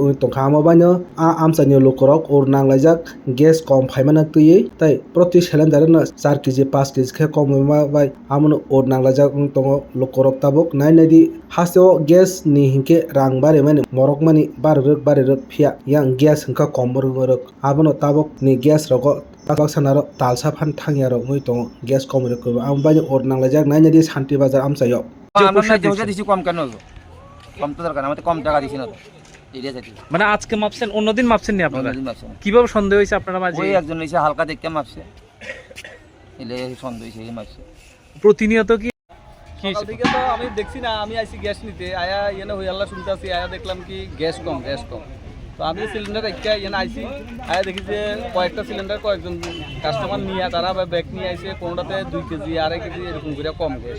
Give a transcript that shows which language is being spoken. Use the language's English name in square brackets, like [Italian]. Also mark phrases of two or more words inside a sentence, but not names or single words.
[Kok Borok] uni tongkha amo baino a amchani lokorok or nanglaijak gas kom phaimana tui tai proti cylinder no 4 kg 5 kg khe kom bai amoni or nanglaijak tongo lokorok tabok nainadi hasteo gas ni hinke rang bare mani morok mani baruruk phia yang gas hingka komborok abono tabok ni gas rogo tabak sanaro talsa phan thangyaro mui tongo gas komruk ko am baino or nanglaijak nainadi Shanti Bazar amchayo [Bangla] আমরা না যেটা দিছি কম কেন হলো কম তো দরকার আমাদের কম টাকা দিছি না তো এরিয়া থেকে মানে আজকে মাপছেন অন্যদিন মাপছেন নি আপনারা অন্যদিন মাপছেন কিভাবে সন্দেহ হইছে আপনারা মাঝে ওই একজন এসে হালকা দেখতে মাপছে এলে সন্দেহ হইছে এই মাপছে প্রতিনিয়ত কি সকাল থেকে তো আমি দেখছি না, আমি আইছি গ্যাস নিতে আয়া এনে হই আল্লাহ শুনতে আছি, আয়া দেখলাম কি গ্যাস কম তো আমি সিলিন্ডার একটা এনে আইছি আয়া দেখি যে কয়েকটা সিলিন্ডার কয়েকজন কাস্টমার নিয়ে তারা ব্যাগ নিয়ে আইছে, কোনোটাতে 2 কেজি 2.5 কেজি এরকম করে কম গ্যাস।